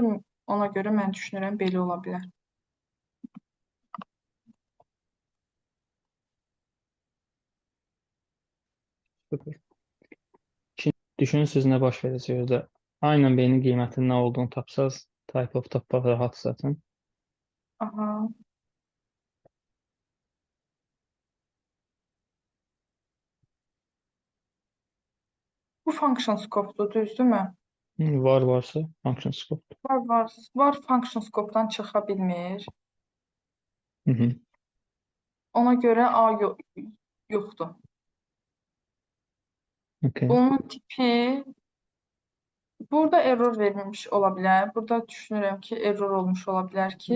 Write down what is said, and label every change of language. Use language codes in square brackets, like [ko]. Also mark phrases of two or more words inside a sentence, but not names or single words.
[az] Ona görə mən düşünürəm belə ola bilər. Super. Şimdi düşünün siz nə baş verəcək orada. A ilə B-nin qiymətinin nə olduğunu tapsaz, [en] type of [az] tapmaq rahat zaten. Aha. Bu [en] function scope-dur, [az] düzdürmü? Varsa [en] function scope. [az] Var [en] function scope-dan [az] çıxa bilmir. Hı. Ona görə A yoxdur. Okey. Bunun tipi burada error vermiş ola bilər. Burada düşünürəm ki, error olmuş ola bilər ki,